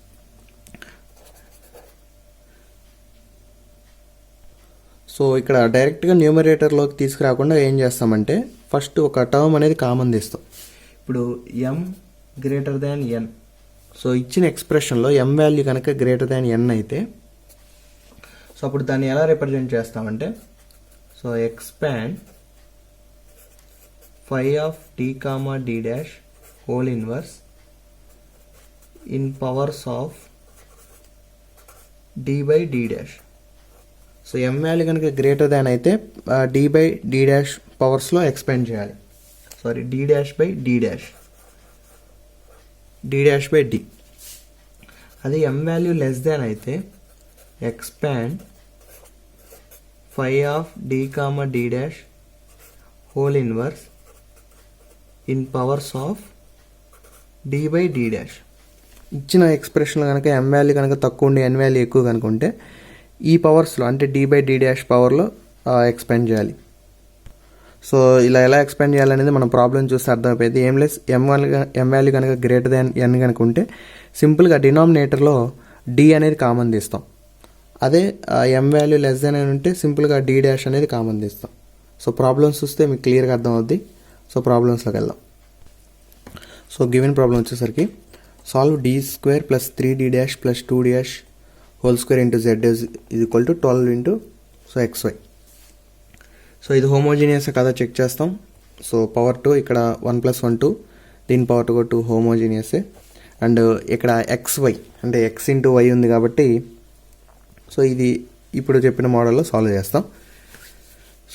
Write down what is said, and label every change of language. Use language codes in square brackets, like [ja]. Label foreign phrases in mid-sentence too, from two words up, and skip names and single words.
[te] సో ఇక్కడ డైరెక్ట్గా న్యూమరేటర్లోకి తీసుకురాకుండా ఏం చేస్తామంటే ఫస్ట్ ఒక టర్మ్ అనేది కామన్ తీస్తాం. ఇప్పుడు m > n. సో ఇచ్చిన ఎక్స్ప్రెషన్లో m వాల్యూ కనుక > n అయితే సో అప్పుడు దాన్ని ఎలా రిప్రజెంట్ చేస్తామంటే సో [en] expand 5 of d, d' whole inverse in powers of d/d'. [te] సో m వాల్యూ కనుక > అయితే d/d' పవర్స్లో ఎక్స్పాండ్ చేయాలి. [en] సారీ d'/d', d'/d. [te] అదే m వాల్యూ < అయితే [en] expand 5 of d, d' whole inverse in powers of d/d'. [te] ఇచ్చిన ఎక్స్ప్రెషన్లో కనుక m వాల్యూ కనుక తక్కువ ఉండి n వాల్యూ ఎక్కువ కనుక ఉంటే ఈ పవర్స్లో అంటే d/d' పవర్లో ఎక్స్పాండ్ చేయాలి. సో ఇలా ఎలా ఎక్స్పాండ్ చేయాలనేది మనం ప్రాబ్లం చూస్తే అర్థమైపోయింది. ఏం లెస్ m వాల్యూ కనుక > n కనుక ఉంటే సింపుల్గా డినామినేటర్లో d అనేది కామన్ తీస్తాం. అదే m వాల్యూ < n ఉంటే సింపుల్గా d' అనేది కామన్ తీస్తాం. [en] so problems [te] చూస్తే మీకు క్లియర్గా అర్థం అవుద్ది. సో ప్రాబ్లమ్స్లోకి వెళ్దాం. సో [en] given problem [te] వచ్చేసరికి [en] solve d² + 3d' + 2d' whole square into z is equal to 12 so xy. [te] సో ఇది హోమోజీనియస్ కదా చెక్ చేస్తాం. సో పవర్ 2 ఇక్కడ 1 + 1 2, దీని పవర్ 2 హోమోజీనియసే. అండ్ ఇక్కడ xy అంటే x × y ఉంది కాబట్టి సో ఇది ఇప్పుడు చెప్పిన మోడల్లో సాల్వ్ చేస్తాం.